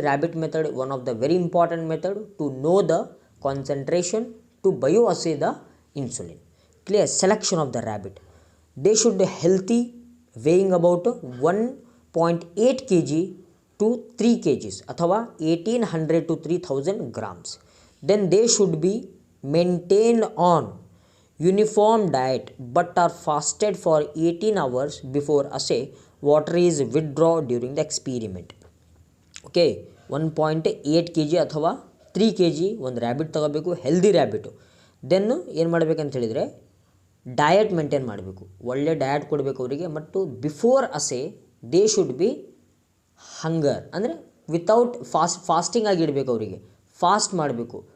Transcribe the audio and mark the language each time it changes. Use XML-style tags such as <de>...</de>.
<en>Rabbit method one of the very important method to know the concentration to bioassay the insulin. Clear. Selection of the rabbit. They should healthy, weighing about 1.8 kg to 3 kgs ಅಥವಾ 1800 to 3000 grams. Then they should be maintained on uniform diet but are fasted for 18 hours before assay. Water is withdrawn during the experiment.</en> <kn>Okay, 1.8 kg ಅಥವಾ 3 kg ಒಂದು rabbit ತಗೋಬೇಕು, healthy ರ್ಯಾಬಿಟು. Then ಏನು ಮಾಡಬೇಕಂತ ಹೇಳಿದರೆ diet maintain ಮಾಡಬೇಕು, ಒಳ್ಳೆ diet ಕೊಡಬೇಕು ಅವರಿಗೆ. ಮತ್ತು</kn> <en>before assay they should be hunger</en> <kn>ಅಂದರೆ ವಿತೌಟ್ ಫಾಸ್ಟಿಂಗ್ ಆಗಿಡಬೇಕು ಅವರಿಗೆ. ಫಾಸ್ಟ್ ಮಾಡಬೇಕು.</kn>